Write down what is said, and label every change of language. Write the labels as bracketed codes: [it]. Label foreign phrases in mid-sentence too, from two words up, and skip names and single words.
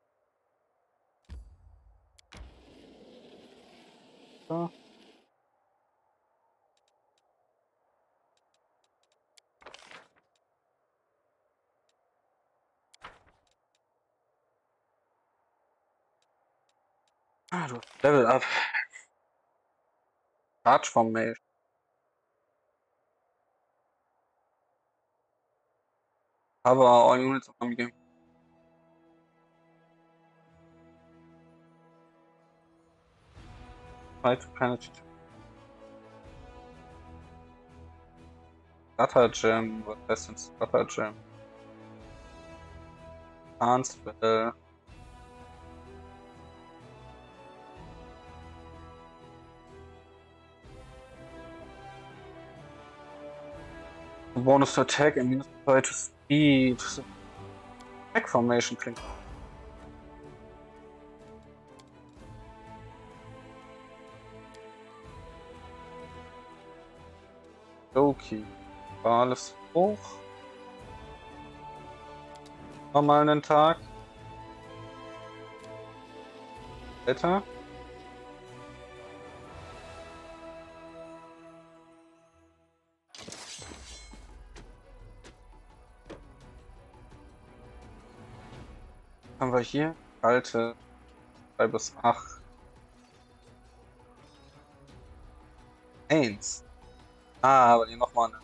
[de] So. Ah, du hast [en] Level Up. [de] Charge Formation. Aber [en] all units [de] am Game. [en] Try to penetrate. Starter Gem. [de] Was heißt denn Starter Gem? Spell. [en] Bonus to attack and minus 2 to speed. [de] Attack Formation klingt. Okay. War alles hoch. Nochmal einen Tag. Weiter. Haben wir hier kalte 3 bis 8. 1. Ah, aber hier nochmal eine.